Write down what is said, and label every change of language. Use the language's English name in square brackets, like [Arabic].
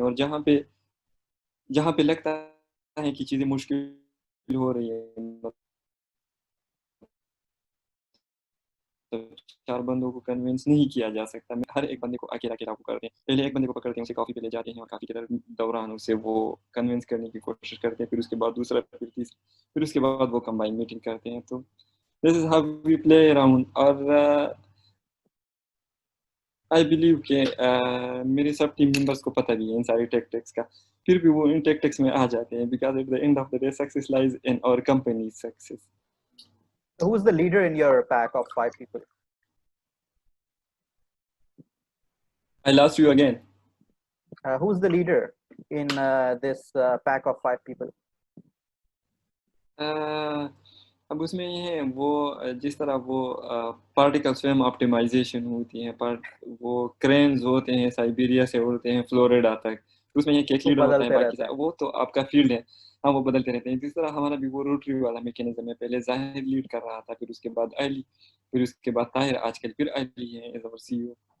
[Urdu] اور جہاں پہ لگتا ہے کہ چیزیں مشکل ہو رہی ہے، 4 بندوں کو کنونس نہیں کیا جا سکتا. ہر ایک بندے کو اکیلا کو کرتے ہیں، پہلے ایک بندے کو پکڑتے ہیں، اسے کافی پہ لے جاتے ہیں اور کافی کے دوران اسے وہ کنونس کرنے کی کوشش کرتے ہیں، پھر اس کے بعد دوسرا، پھر تیسرا، پھر اس کے بعد وہ کمبائن میٹنگ کرتے ہیں. [English] تو this is how we play around. [Urdu] اور آئی بلیو کہ میرے سب ٹیم ممبرس کو پتہ بھی ہے ان ساری ٹیکٹکس کا، پھر بھی وہ ان ٹیکٹکس میں آ جاتے ہیں، because [English] At the end of the day success lies in our company success. Who is the leader in your pack of 5 people? I lost you again. Who's the leader in this pack of 5 people? [Urdu] اب اس میں یہ ہے، وہ جس طرح وہ particle swim optimisation ہوتی ہیں، وہ کرینز ہوتے ہیں سائبیریا سے اڑتے ہیں فلوریڈا تک، اس میں یہ کیک لیڈر ہوتا ہے، باقی وہ تو آپ کا فیلڈ ہے، ہاں وہ بدلتے رہتے ہیں. جس طرح ہمارا بھی وہ روٹری والا میکینزم ہے، پہلے ظاہر لیڈ کر رہا تھا، پھر اس کے بعد علی، پھر اس کے بعد طاہر، آج کل پھر علی ہے ایز اور سی او.